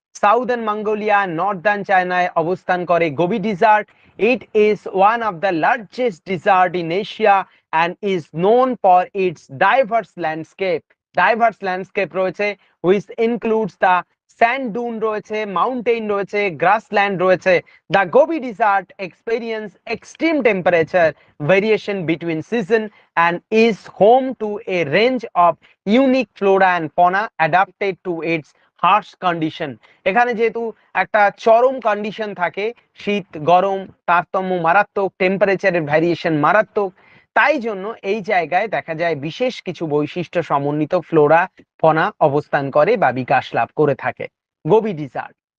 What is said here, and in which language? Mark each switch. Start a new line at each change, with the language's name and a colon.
Bangla: Southern Mongolia, Northern চায়নায় অবস্থান করে Gobi dessert.
English: It is one of the largest desert in Asia and is known for its diverse landscape.
Bangla: Diverse landscape রয়েছে,
English: which includes the sand dune
Bangla: রয়েছে, mountain রয়েছে, grassland রয়েছে।
English: The Gobi Desert experience extreme temperature variation between season and is home to a range of unique flora and fauna adapted to its harsh condition।
Bangla: এখানে যেহেতু একটা চরম condition থাকে, শীত গরম তারতম্য মারাত্মক, টেম্পারেচারের ভ্যারিয়েশন মারাত্মক, তাই জন্য এই জায়গায় দেখা যায় বিশেষ কিছু বৈশিষ্ট্য সমন্বিত ফ্লোরা ফনা অবস্থান করে বা বিকাশ লাভ করে থাকে গোবি ডিজার্ট।